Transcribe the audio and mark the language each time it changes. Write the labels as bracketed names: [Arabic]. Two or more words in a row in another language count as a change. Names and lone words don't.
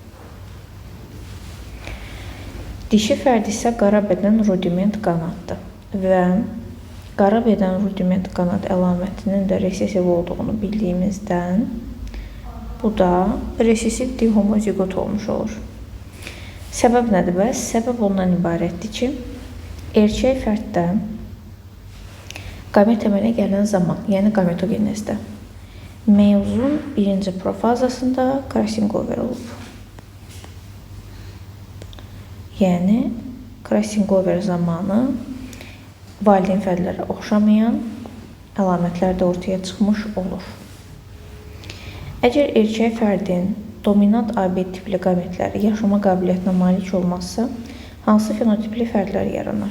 [Azerbaijani] Dişi fərd isə qara bədən rudiment qanaddır və qara bədən rudiment qanad əlamətinin də resesiv olduğunu bildiyimizdən bu da resesiv dihomozigot olmuş olur. Səbəb nədir bəs? Səbəb ondan ibarətdir ki, erkək fərddə qamet əmələ gələn zaman, yəni gametogenezdə, meyozun birinci profazasında [English] crossing over [Azerbaijani] olub. Yəni, [English] crossing over [Azerbaijani] zamanı valideyn fərdlərə oxşamayan əlamətlər də ortaya çıxmış olur. Əgər erkək fərdin dominant AB tipli qametləri yaşama qabiliyyətinə malik olmazsa, hansı fenotipli fərdlər yaranır?